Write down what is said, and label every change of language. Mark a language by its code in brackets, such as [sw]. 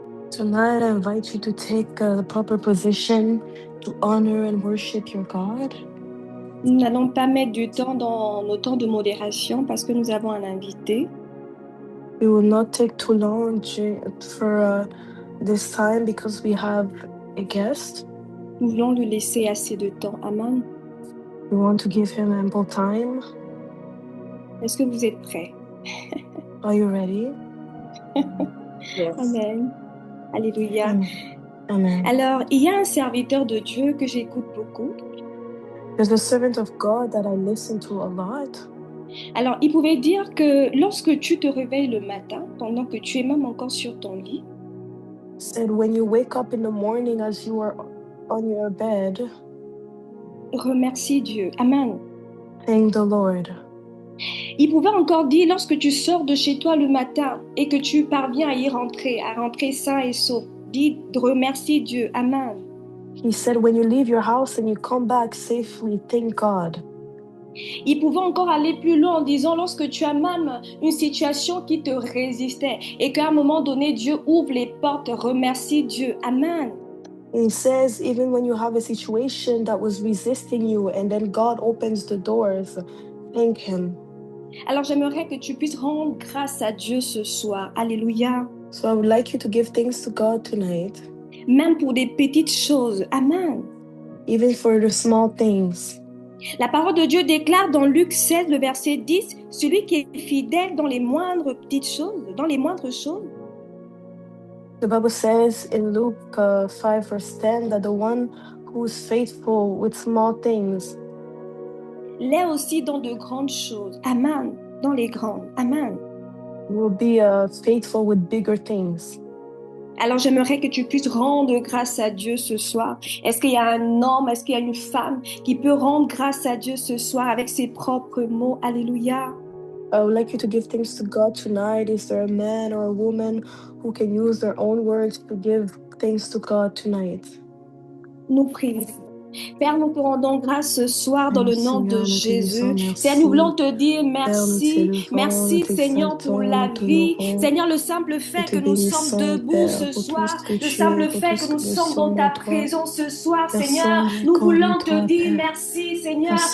[en] Tonight, I invite you to take the proper position to honor and worship your God. [fr] Nous n'allons pas mettre du temps dans nos temps de modération parce que nous avons un invité. [en] We will not take too long for this time because we have a guest. [fr] Nous voulons lui laisser assez de temps. Amen. [en] We want to give him ample time. [fr] Est-ce que vous êtes prêts? [en] Are you ready? Yes. Amen. Alléluia. Amen. [fr] Alors, il y a un serviteur de Dieu que j'écoute beaucoup. [en] There's a servant of God that I listen to a lot. [fr] Alors, il pouvait dire que lorsque tu te réveilles le matin, pendant que tu es même encore sur ton lit, [en] Said when you wake up in the morning as you are on your bed, [fr] remercie Dieu. Amen. [en] thank the Lord. [fr] Il pouvait encore dire lorsque tu sors de chez toi le matin et que tu parviens à rentrer sain et sauf, dis remercie Dieu. Amen. [en] He said when you leave your house and you come back safely, thank God. [fr] Il pouvait encore aller plus loin en disant lorsque tu as même une situation qui te résistait et qu'à un moment donné, Dieu ouvre les portes, remercie Dieu. Amen. [en] He says even when you have a situation that was resisting you and then God opens the doors, thank Him. [fr] Alors j'aimerais que tu puisses rendre grâce à Dieu ce soir. Alléluia. [en] So I would like you to give thanks to God tonight. [fr] Même pour des petites choses. Amen. [en] Even for the small things. [fr] La parole de Dieu déclare dans Luc 16, le verset 10, celui qui est fidèle dans les moindres petites choses, dans les moindres choses. [en] The Bible says in Luke 5 verse 10 that the one who is faithful with small things [fr] l'est aussi dans de grandes choses. Amen. Dans les grandes. Amen. [en] will be faithful with bigger things. [fr] Alors j'aimerais que tu puisses rendre grâce à Dieu ce soir. Est-ce qu'il y a un homme, est-ce qu'il y a une femme qui peut rendre grâce à Dieu ce soir avec ses propres mots? Alléluia. [en] I would like you to give thanks to God tonight. Is there a man or a woman who can use their own words to give thanks to God tonight? [fr] Nous prions. Père, nous te rendons grâce ce soir dans le nom de Jésus. Seigneur, nous voulons te dire merci. Merci, Seigneur, pour la vie. Seigneur, le simple fait que nous sommes debout ce soir, le simple fait que nous sommes dans ta présence ce soir, Seigneur, nous voulons te dire merci, Seigneur.